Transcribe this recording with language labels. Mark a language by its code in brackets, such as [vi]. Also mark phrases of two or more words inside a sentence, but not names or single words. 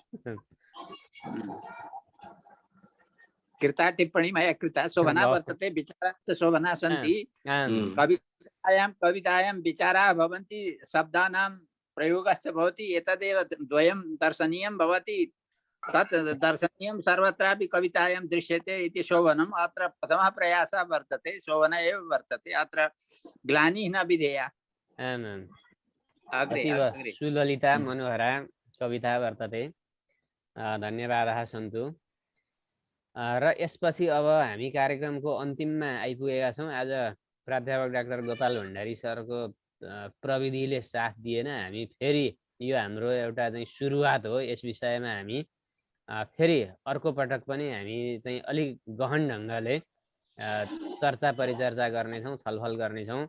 [sa] कृता टिप्पणी मया कृता शोभना वर्तते विचाराः च शोभना सन्ति कवितायां विचाराः भवन्ति शब्दानां प्रयोगश्च भवति एतदेव द्वयं दर्शनीयं भवति तत् दर्शनीयं सर्वत्रापि कवितायां दृश्यते इति शोभनम् अत्र प्रथमः प्रयासः वर्तते शोभना एव वर्तते अत्र ग्लानिः न विधेया। सुललिता मनोहरा कविता वर्तते धन्यवादः सन्तु। [ne] र यसपछि अब हामी कार्यक्रमको अन्तिममा आइपुगेका छौँ। आज प्राध्यापक डाक्टर गोपाल भण्डारी सरको प्रविधिले साथ दिएन। हामी फेरि यो हाम्रो एउटा चाहिँ सुरुवात हो। यस विषयमा हामी फेरि अर्को पटक पनि हामी चाहिँ अलिक गहन ढङ्गले चर्चा परिचर्चा गर्नेछौँ छलफल गर्नेछौँ।